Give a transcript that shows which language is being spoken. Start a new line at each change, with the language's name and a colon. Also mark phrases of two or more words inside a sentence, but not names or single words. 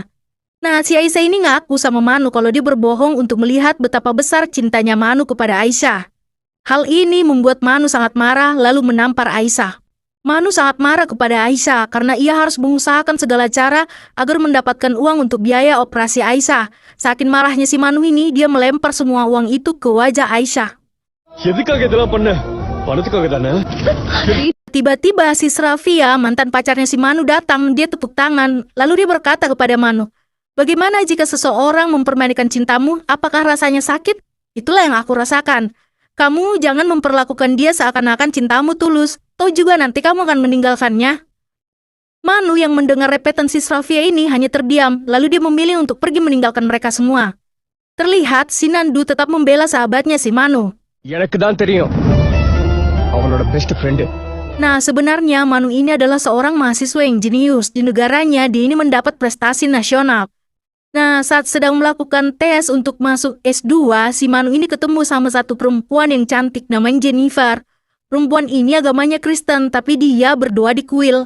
Indonesian: Nah, si Aisyah ini ngaku sama Manu kalau dia berbohong untuk melihat betapa besar cintanya Manu kepada Aisyah. Hal ini membuat Manu sangat marah lalu menampar Aisyah. Manu sangat marah kepada Aisyah karena ia harus mengusahakan segala cara agar mendapatkan uang untuk biaya operasi Aisyah. Saking marahnya si Manu ini, dia melempar semua uang itu ke wajah Aisyah.
Tamil: எதுக்காக இதெல்லாம் பண்ண? பணத்துக்காக தானே?
Indonesian: Tiba-tiba si Srafia, mantan pacarnya si Manu datang, dia tepuk tangan, lalu dia berkata kepada Manu, "Bagaimana jika seseorang mempermainkan cintamu? Apakah rasanya sakit? Itulah yang aku rasakan. Kamu jangan memperlakukan dia seakan-akan cintamu tulus, toh juga nanti kamu akan meninggalkannya." Manu yang mendengar repetan si Srafia ini hanya terdiam, lalu dia memilih untuk pergi meninggalkan mereka semua. Terlihat si Nandu tetap membela sahabatnya si Manu.
Tamil: எனக்கு தான் தெரியும் அவனோட
English: best friend.
Indonesian: Nah, sebenarnya Manu ini adalah seorang mahasiswa yang jenius. Di negaranya, dia ini mendapat prestasi nasional. Nah, saat sedang melakukan tes untuk masuk S2, si Manu ini ketemu sama satu perempuan yang cantik namanya Jennifer. Perempuan ini agamanya Kristen, tapi dia berdoa di kuil.